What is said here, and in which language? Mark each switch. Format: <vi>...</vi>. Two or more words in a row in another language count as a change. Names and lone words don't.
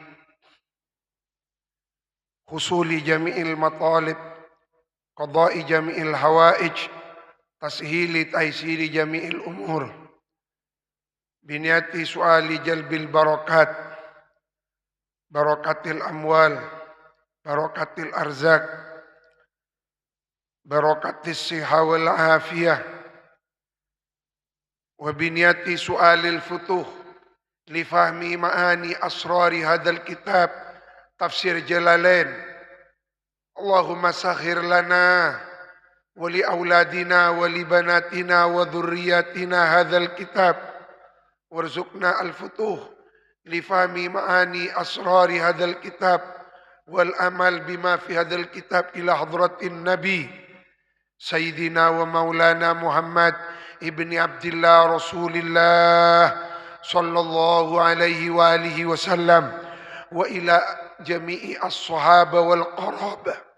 <ar>حصول جميع المطالب قضاء جميع الحوائج تسهيل تيسير جميع الأمور بنية سؤال جلب البركات بركة الأموال بركة الأرزاق, بركة الصحة والعافية وبنية سؤال الفتوح لفهم معاني أسرار هذا الكتاب تفسير الجلالين. اللهم سخر لنا ولأولادنا ولبناتنا وذرياتنا هذا الكتاب, وارزقنا الفتوح. لفهم معاني أسرار هذا الكتاب والأمل بما في هذا الكتاب إلى حضرة النبي سيدنا ومولانا محمد ابن عبد الله رسول الله صلى الله عليه وآله وسلم وإلى جميع الصحابة والقرابة</ar>